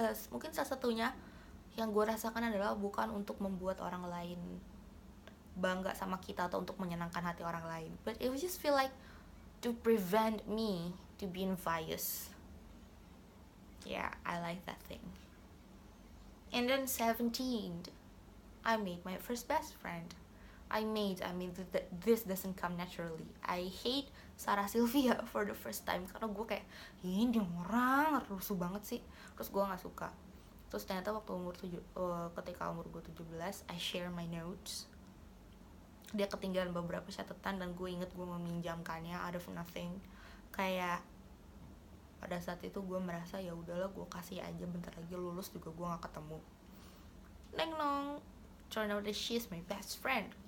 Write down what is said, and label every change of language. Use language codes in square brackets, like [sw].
[id] Mungkin salah satunya yang gue rasakan adalah bukan untuk membuat orang lain bangga sama kita atau untuk menyenangkan hati orang lain, [en] but it would just feel like to prevent me to be envious. Yeah, I like that thing. And then 17, I made my first best friend. I mean this doesn't come naturally. I hate Sarah Sylvia for the first time [id] karena gue kayak ini orang rusuh banget sih, terus gue nggak suka. Terus ternyata waktu ketika umur gue 17, [en] I share my notes. [id] Dia ketinggalan beberapa catatan dan gue inget gue meminjamkannya [en] out of nothing. [id] Kayak pada saat itu gue merasa ya udahlah, gue kasih aja, bentar lagi lulus juga gue nggak ketemu. [en] Neng nong, turn out that she's my best friend.